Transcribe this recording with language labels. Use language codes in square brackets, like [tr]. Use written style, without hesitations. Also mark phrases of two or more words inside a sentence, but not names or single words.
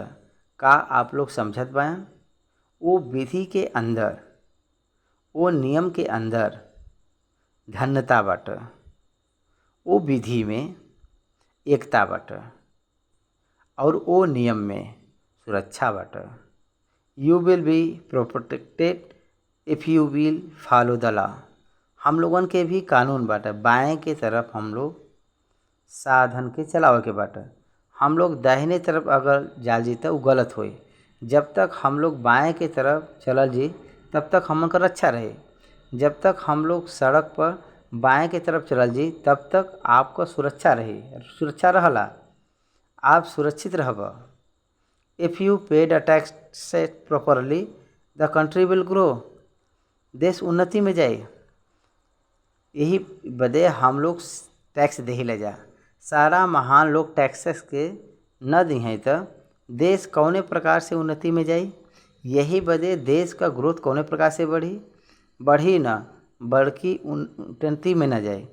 [bho] का आप लोग समझत बायन? वो विधि के अंदर, वो नियम के अंदर धन्यता बाटे, वो विधि में एकता बाटे और वो नियम में सुरक्षा बाटे। [en] You will be protected if you will follow the law. [bho] हम लोगन के भी कानून बाटे, बाएं के तरफ हम लोग साधन के चलावे के बाटे। हम लोग दाहिने तरफ अगर जाल जी तो वो गलत होई। जब तक हम लोग बाएं के तरफ चलल जी तब तक हमन का रक्षा रहे। जब तक हम लोग सड़क पर बाएं के तरफ चलल जी तब तक आपका सुरक्षा रही, सुरक्षा रहला, आप सुरक्षित रहब। [en] If you paid a tax properly the country will grow. [bho] देश उन्नति में जाए। यही बदे हम लोग टैक्स दे ले जा। सारा महान लोग टैक्सेस के न दी हैं तो देश कौने प्रकार से उन्नति में जाई। यही बदे देश का ग्रोथ कौने प्रकार से बढ़ी न बल्कि उन्नति में न जाए।